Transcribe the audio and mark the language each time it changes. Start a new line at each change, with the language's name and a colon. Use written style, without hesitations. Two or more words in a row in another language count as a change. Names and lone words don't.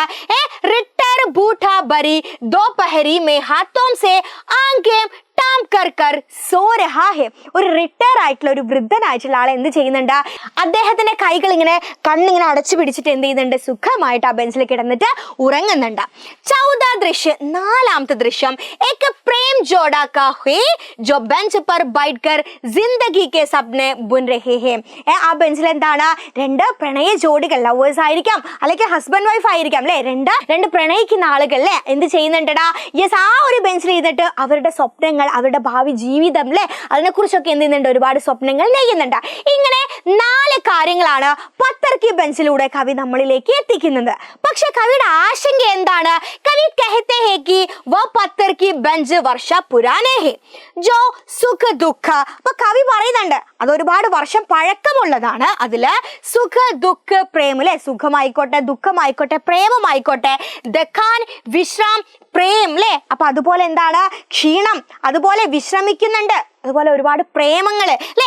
Hindi: रिटायर बूढ़ा भरी दोपहरी में हाथों से आँखें ढाँप कर कर सो रहा है.
Malayalam: ഒരു റിട്ടയർ ആയിട്ടുള്ള ഒരു വൃദ്ധനായിട്ടുള്ള ആൾ എന്ത് ചെയ്യുന്നുണ്ട്? അദ്ദേഹത്തിന്റെ കൈകൾ ഇങ്ങനെ കണ്ണിങ്ങനെ അടച്ചു പിടിച്ചിട്ട് എന്ത് ചെയ്യുന്നുണ്ട്? സുഖമായിട്ട് ആ ബെഞ്ചിൽ കിടന്നിട്ട് ഉറങ്ങുന്നുണ്ട്. ചൗദാ ദൃശ്യം നാലാമത്തെ ദൃശ്യം
Hindi: एक प्रेम जोड़ा का है जो बेंच पर बैठकर जिंदगी के सपने बुन रहे हैं.
Malayalam: ആ ബെഞ്ചിൽ എന്താണ്? 2 പ്രണയ ജോഡികൾ, ലവേഴ്സ് ആയിരിക്കാം അല്ലെങ്കിൽ
English: husband wife
Malayalam: ആയിരിക്കാം അല്ലെ. രണ്ട് പ്രണയിക്കുന്ന ആളുകൾ അല്ലെ എന്ത് ചെയ്യുന്നുണ്ടടാ? യെസ്, ആ ഒരു ബെഞ്ചിൽ ഇരുന്നിട്ട് അവരുടെ സ്വപ്നങ്ങൾ, അവരുടെ ഭാവി ജീവിതം അല്ലെ അതിനെ കുറിച്ചൊക്കെ എന്ത് ചെയ്യുന്നുണ്ട്? ഒരുപാട് സ്വപ്നങ്ങൾ നെയ്യുന്നുണ്ട്. ഇങ്ങനെ 4 കാര്യങ്ങളാണ്
Hindi: पत्थर की
Malayalam: ബെഞ്ചിലൂടെ കവി നമ്മളിലേക്ക് എത്തിക്കുന്നത്. പക്ഷെ കവിയുടെ ആശങ്ക എന്താണ്? കവി
Hindi: कहते हैं कि वह पत्थर की बेंच वर्ष पुराने है जो सुख दुःख.
Malayalam: അപ്പൊ കവി പറയുന്നുണ്ട് അത് ഒരുപാട് വർഷം പഴക്കമുള്ളതാണ്. അതില്
Hindi: सुख दुःख प्रेम
Malayalam: അല്ലെ, സുഖമായിക്കോട്ടെ ദുഃഖമായിക്കോട്ടെ പ്രേമമായിക്കോട്ടെ,
Hindi: थकान विश्राम प्रेम
Malayalam: അല്ലെ. അപ്പൊ അതുപോലെ എന്താണ്? ക്ഷീണം, അതുപോലെ വിശ്രമിക്കുന്നുണ്ട്, അതുപോലെ ഒരുപാട് പ്രേമങ്ങൾ അല്ലെ.